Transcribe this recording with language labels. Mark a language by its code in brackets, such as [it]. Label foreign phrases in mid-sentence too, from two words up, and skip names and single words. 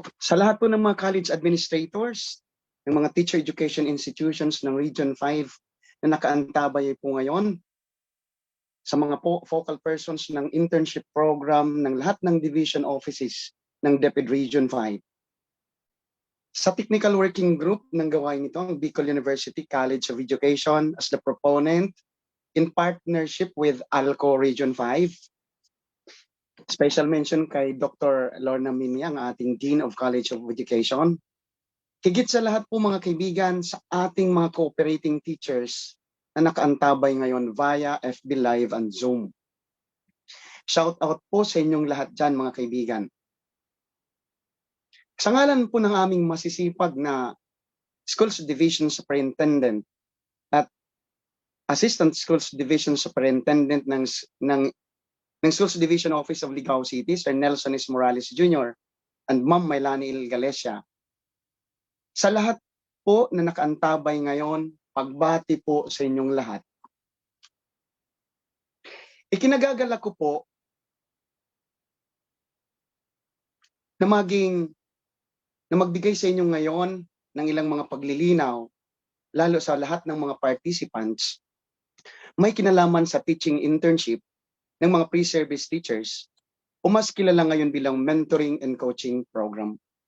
[tl] Sa lahat po ng mga [en] college administrators, [tl] ng mga [en] teacher education institutions [tl] ng Region 5 na nakaantabay po ngayon, sa mga [en] focal persons [tl] ng [en] internship program [tl] ng lahat ng [en] division offices [tl] ng DepEd Region 5. Sa technical working group ng gawain ito, ang Bicol University College of Education [en] as the proponent in partnership with [tl] ALCO Region 5. [en] Special mention [tl] kay Dr. Lorna Mimi, ang ating Dean of College of Education. Higit sa lahat po mga kaibigan, sa ating mga [en] cooperating teachers [tl] na nakaantabay ngayon [en] via FB Live and Zoom. Shout out [tl] po sa inyong lahat dyan mga kaibigan. Sa ngalan po ng aming masisipag na Schools Division Superintendent at Assistant Schools Division Superintendent ng Schools Division Office of Ligao City, Sir Nelson S. Morales Jr. and Ma'am Maylani L. Galecia. Sa lahat po na nakaantabay ngayon, pagbati po sa inyong lahat. Ikinagagalak ko po na magbigay sa inyo ngayon ng ilang mga paglilinaw, lalo sa lahat ng mga participants, may kinalaman sa [en] teaching internship [tl] ng mga [en] pre-service teachers [tl] o mas kilala ngayon bilang [en] mentoring and coaching program.